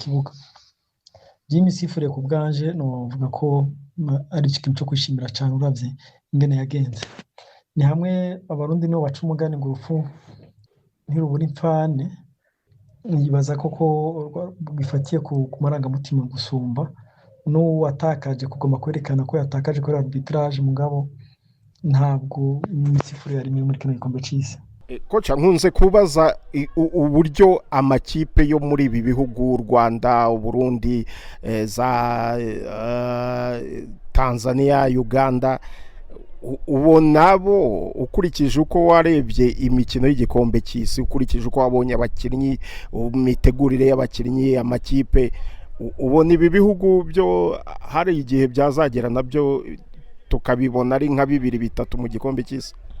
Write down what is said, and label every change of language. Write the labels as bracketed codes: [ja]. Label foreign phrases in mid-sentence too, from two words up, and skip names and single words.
[rn] kibuga by'imisifurire ku bwanje novuga ko ari ikintu cyo kwishimira cyane uravye ingene yagenze ni hamwe abarundi nibo baca umugani ngo urupfu ntirubura impfane yibaza koko bifatiye ku marangamutima gusumba n'uwatakaje kugomba kwerekana ko yatakaje kuri arbitrage mugabo ntabwo imisifurire yari muri kino gikombe c'isi [rw] koca nkunze kubaza uburyo amakipe yo muri ibi bihugu Rwanda Burundi za Tanzania Uganda ubona bo ukurikije uko warebye imikino y'igikombe cy'isi ukurikije uko wabonye abakinnyi imitegurire y'abakinnyi amakipe ubona ibi bihugu byo hari igihe byazagera nabyo tukabibona ari nka 2-3 mu gikombe cy'isi